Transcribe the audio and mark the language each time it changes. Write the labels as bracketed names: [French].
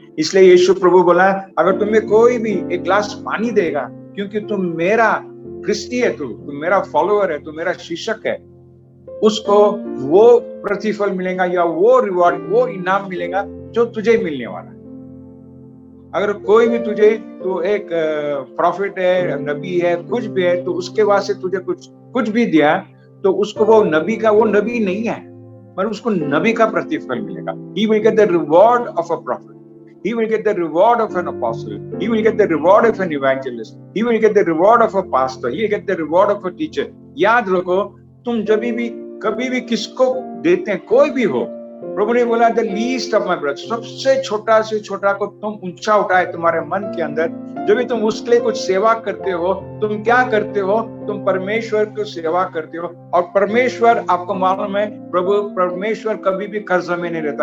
[Hindi] इसलिए यीशु प्रभु बोला, अगर तुम्हें कोई भी एक ग्लास पानी देगा, क्योंकि तुम मेरा क्रिस्टी है, तुम मेरा फॉलोअर है, तुम मेरा शिक्षक है, उसको वो प्रतिफल मिलेगा या वो रिवॉर्ड, वो इनाम मिलेगा जो तुझे मिलने वाला है। अगर कोई भी तुझे, तो एक प्रॉफिट है, नबी है, कुछ भी है, तो उसके वास्ते तुझे कुछ भी दिया, तो उसको वो नबी का, वो नबी नहीं है, पर उसको नबी का प्रतिफल मिलेगा। [English] He will get the reward of a prophet. He will get the reward of an apostle. He will get the reward of an evangelist. He will get the reward of a pastor. He will get the reward of a teacher. [Hindi] याद रखो, तुम जब भी कभी भी किसको देते हैं, कोई भी हो, प्रभु ने बोला [English] the least of my brothers, [Hindi] सबसे छोटा से छोटा को तुम ऊंचा उठाए तुम्हारे मन के अंदर। जब भी तुम उसके लिए कुछ सेवा करते हो, तुम क्या करते हो? तुम परमेश्वर की सेवा करते हो। और परमेश्वर, आपको मालूम है, प्रभु परमेश्वर कभी भी कर्ज में नहीं रहता।